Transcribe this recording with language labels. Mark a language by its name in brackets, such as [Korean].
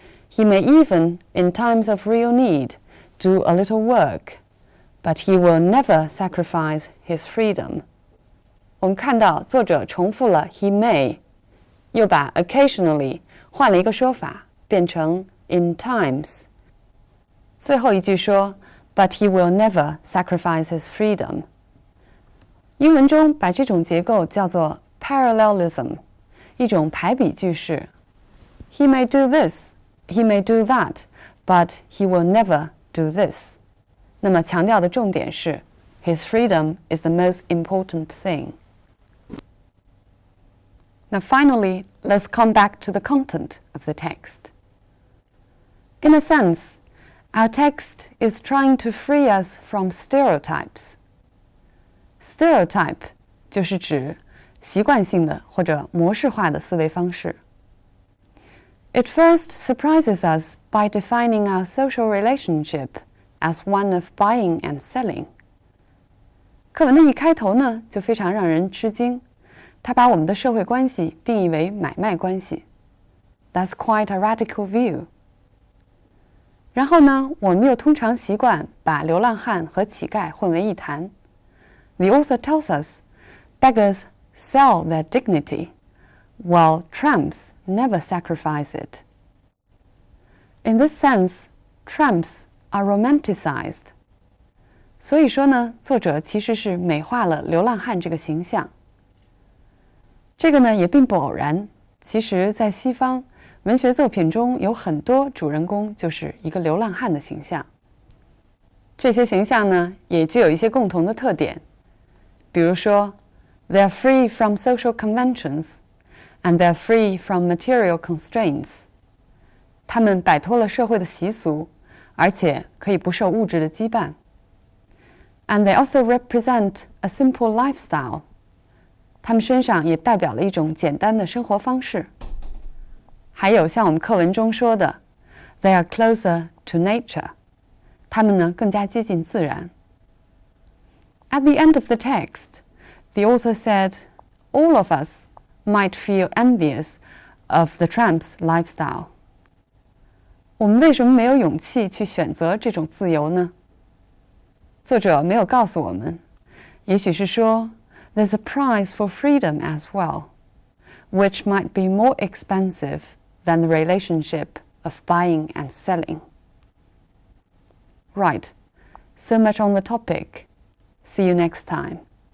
[English] He may even, in times of real need, do a little work, but he will never sacrifice his freedom. [Chinese] 我们看到作者重复了 he may， 又把 occasionally 换了一个说法，变成 in times。最后一句说 [English] but he will never sacrifice his freedom. [Chinese] 英文中把这种结构叫做 parallelism， 一种排比句式。 [English] He may do this, he may do that, but he will never do this. 那么强调的重点是 his freedom is the most important thing. Now finally, let's come back to the content of the text. In a sense, our text is trying to free us from stereotypes. [Chinese] Stereotype 就是指习惯性的或者模式化的思维方式。 [English] It first surprises us by defining our social relationship as one of buying and selling. [Chinese] 课文的一开头呢，就非常让人吃惊，他把我们的社会关系定义为买卖关系。 [English] That's quite a radical view. [Chinese] 然后呢，我们又通常习惯把流浪汉和乞丐混为一谈。 [English] The author tells us, beggars sell their dignity, while tramps never sacrifice it. In this sense, tramps are romanticized. [Chinese] 所以说呢，作者其实是美化了流浪汉这个形象。这个呢也并不偶然，其实在西方文学作品中有很多主人公就是一个流浪汉的形象。这些形象呢也具有一些共同的特点，比如说 [English] they are free from social conventions and they're free from material constraints. [Chinese] 他们摆脱了社会的习俗，而且可以不受物质的羁绊。 [English] And they also represent a simple lifestyle. [Chinese] 他们身上也代表了一种简单的生活方式。还有像我们课文中说的 ， [English] They are closer to nature. [Chinese] 他们呢更加接近自然。 [English] At the end of the text, the author said, all of us might feel envious of the tramp's lifestyle. [Chinese] 我们为什么没有勇气去选择这种自由呢？作者没有告诉我们，也许是说 [English] there's a price for freedom as well, which might be more expensive than the relationship of buying and selling. Right, so much on the topic. See you next time.